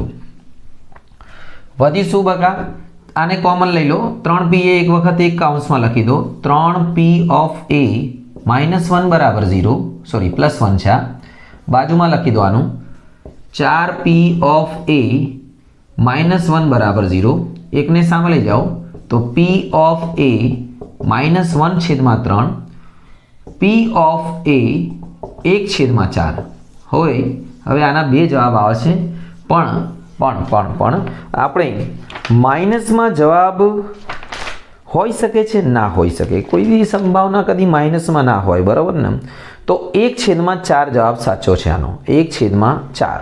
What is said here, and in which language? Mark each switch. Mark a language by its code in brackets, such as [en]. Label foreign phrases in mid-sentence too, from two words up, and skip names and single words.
[gu] વધી શું બકા? આને કોમન લઈ લો, 3pa એક વખત એક કૌંસમાં લખી દો, 3p(a) -1 બરાબર 0, સોરી +1 છે, બાજુમાં લખી દો આનું 4p(a) -1 બરાબર 0. એકને સામે લઈ જાઓ તો p(a) -1/3, p(a) 1/4 હોય. હવે આના 2 જવાબ આવે છે, પણ આપણે માઇનસમાં જવાબ હોઈ શકે છે, ના હોઈ શકે, કોઈ બી સંભાવના કદી માઇનસમાં ના હોય, બરાબર ને? તો 1/4 જવાબ સાચો છે આનો, 1/4.